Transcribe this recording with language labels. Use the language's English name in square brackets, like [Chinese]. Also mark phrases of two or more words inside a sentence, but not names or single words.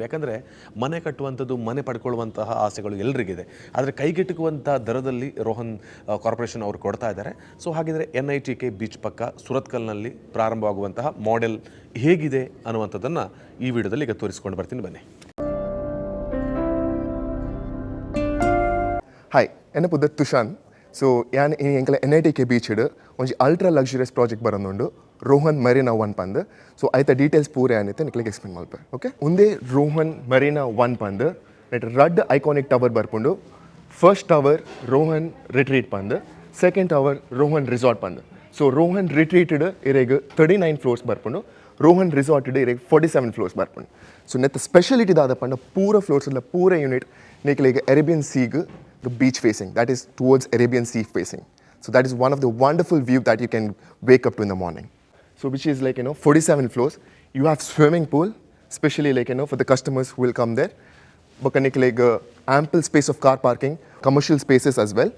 [Kannada] ಯಾಕಂದರೆ ಮನೆ ಕಟ್ಟುವಂಥದ್ದು, ಮನೆ ಪಡ್ಕೊಳ್ಳುವಂತಹ ಆಸೆಗಳು ಎಲ್ರಿಗಿದೆ. ಆದರೆ ಕೈಗೆಟುಕುವಂಥ ದರದಲ್ಲಿ ರೋಹನ್ ಕಾರ್ಪೊರೇಷನ್ ಅವರು ಕೊಡ್ತಾ ಇದ್ದಾರೆ. ಸೊ ಹಾಗಿದ್ರೆ NITK ಬೀಚ್ ಪಕ್ಕ ಸುರತ್ಕಲ್ನಲ್ಲಿ ಪ್ರಾರಂಭವಾಗುವಂತಹ ಮಾಡೆಲ್ ಹೇಗಿದೆ ಅನ್ನುವಂಥದ್ದನ್ನು ಈ ವಿಡಿಯೋದಲ್ಲಿ ಈಗ ತೋರಿಸ್ಕೊಂಡು ಬರ್ತೀನಿ, ಬನ್ನಿ. [Tulu] ಹಾಯ್, ಎನ್ನ ಪುದ ತುಷಾನ್. ಸೊ ಯಾನ್ ಈ ಎಂಕಲ NITK ಬೀಚ್ ಒಂಜಿ [English] ultra luxurious project [Tulu] ಬರೋದುಂಡು ರೋಹನ್ ಮರೀನಾ 1 ಪಂದ್. ಸೊ ಐತ ಡೀಟೇಲ್ಸ್ ಪೂರೆ ಆನಿತ್ತೆ ನಿಕ್ಲಿಗೆ ಎಕ್ಸ್ಪ್ಲೇನ್ ಮಲ್ಪೆ. ಓಕೆ, ಒಂದೇ ರೋಹನ್ ಮರೀನಾ 1 ಪಂದ್ ನೆಟ್ ರಡ್ [English] iconic tower [Tulu] ಬರ್ಪುಂಡು. [English] first tower [Tulu] ರೋಹನ್ ರಿಟ್ರೀಟ್ ಪಂದ್, [English] second tower [Tulu] ರೋಹನ್ ರಿಸಾರ್ಟ್ ಪಂದ್. ಸೊ ರೋಹನ್ ರಿಟ್ರೀಟೆಡ್ ಇರೆಗ್ 39 ಫ್ಲೋರ್ಸ್ ಬರ್ಪುಂಡು. ರೋಹನ್ ರಿಸಾರ್ಟೆಡ್ ಇರೆಗ್ 47 ಫ್ಲೋರ್ಸ್ ಬರ್ಪುಂಡು. ಸೊ ನೆತ್ತ ಸ್ಪೆಷಲಿಟಿ ದಾದ ಪಂಡ ಪೂರ ಫ್ಲೋರ್ಸ್ ಪೂರ ಯೂನಿಟ್ ನಿಕ್ಲಿಗೆ ಅರೇಬಿಯನ್ ಸೀಗ್ [English] the beach facing, that is towards Arabian Sea facing. So that is one of the wonderful view that you can wake up to in the morning. So which is 47 floors. You have swimming pool, especially for the customers who will come there. But ample space of car parking, commercial spaces as well.